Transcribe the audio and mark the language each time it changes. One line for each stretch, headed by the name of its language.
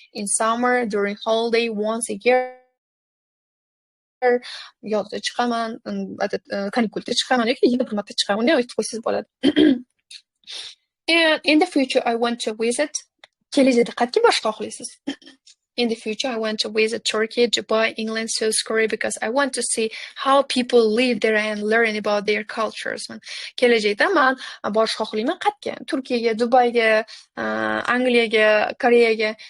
English: In summer, during holiday, once a year.
Uzbek: Yozda chiqaman, kanikulda chiqaman yoki yilda bir marta chiqaman, unday aytib qo'ysangiz bo'ladi.
English: And in the future I want to visit.
Uzbek: Kelajakda qayerga borishni xohlaysiz?
English: In the future I want to visit Turkey, Dubai, England, South Korea because I want to see how people live there and learn about their cultures.
Uzbek: Kelajakda men borishni xohlayman qayerga? Turkiyaga, Dubayga, Angliyaga, Koreyaga.